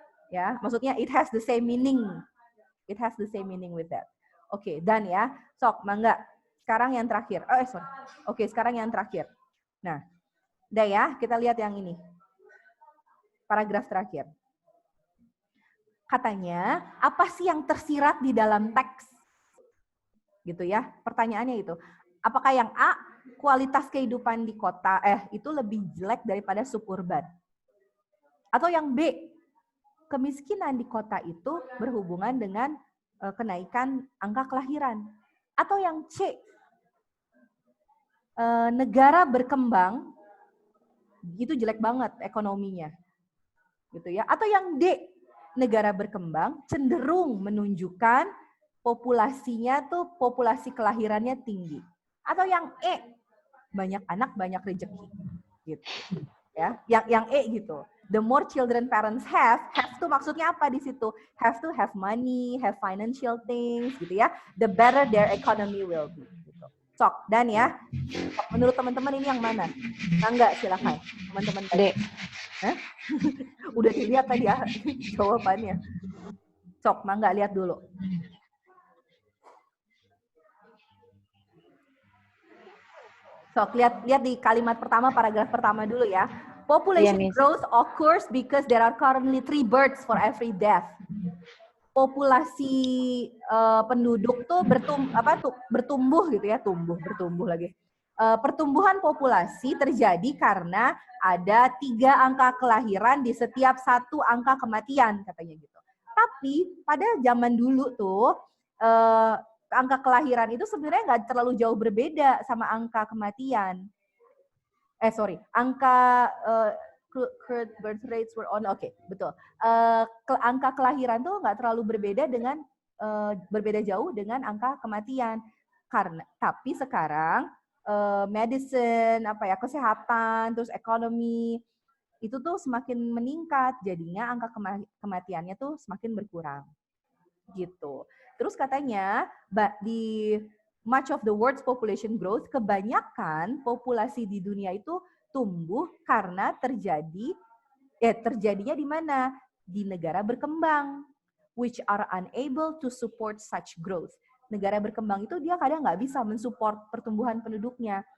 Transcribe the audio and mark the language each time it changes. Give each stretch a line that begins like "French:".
Indonesian: Ya, maksudnya
English: it has the same meaning. It has the same meaning with that.
Indonesian: Oke, dan ya. Sok mangga. Sekarang yang terakhir. Oke, sekarang yang terakhir. Nah, udah ya, kita lihat yang ini. Paragraf terakhir. Katanya, apa sih yang tersirat di dalam teks? Gitu ya. Pertanyaannya itu, apakah yang A, kualitas kehidupan di kota itu lebih jelek daripada suburban? Atau yang B, kemiskinan di kota itu berhubungan dengan kenaikan angka kelahiran? Atau yang C, negara berkembang itu jelek banget ekonominya? Gitu ya. Atau yang D, negara berkembang cenderung menunjukkan populasinya tuh populasi kelahirannya tinggi. Atau yang E, banyak anak banyak rezeki gitu ya. Yang E gitu.
English: The more children parents have
Indonesian: tuh maksudnya apa di situ?
English: Have to have money, have financial things
Indonesian: gitu ya.
English: The better their economy will be gitu.
Indonesian: Sok, dan ya. Menurut teman-teman ini yang mana? Enggak, silakan. Teman-teman tadi. Udah dilihat tadi ya jawabannya. Sok, Mangga lihat dulu. Sok, lihat di kalimat pertama, paragraf pertama dulu ya.
English: Population growth occurs because there are currently 3 births for every death.
Indonesian: Populasi penduduk tuh bertumbuh gitu ya, bertumbuh lagi. Pertumbuhan populasi terjadi karena ada 3 angka kelahiran di setiap 1 angka kematian, katanya gitu. Tapi pada zaman dulu tuh angka kelahiran itu sebenarnya nggak terlalu jauh berbeda sama angka kematian.
English: Angka current birth rates were on.
Indonesian: Oke, betul. Angka kelahiran tuh nggak terlalu berbeda dengan berbeda jauh dengan angka kematian. Tapi sekarang medicine, kesehatan, terus ekonomi itu tuh semakin meningkat, jadinya angka kematiannya tuh semakin berkurang. Gitu. Terus katanya di
English: much of the world's population growth,
Indonesian: kebanyakan populasi di dunia itu tumbuh karena terjadinya di mana? Di negara berkembang,
English: which are unable to support such growth.
Indonesian: Negara berkembang itu dia kadang nggak bisa mensupport pertumbuhan penduduknya.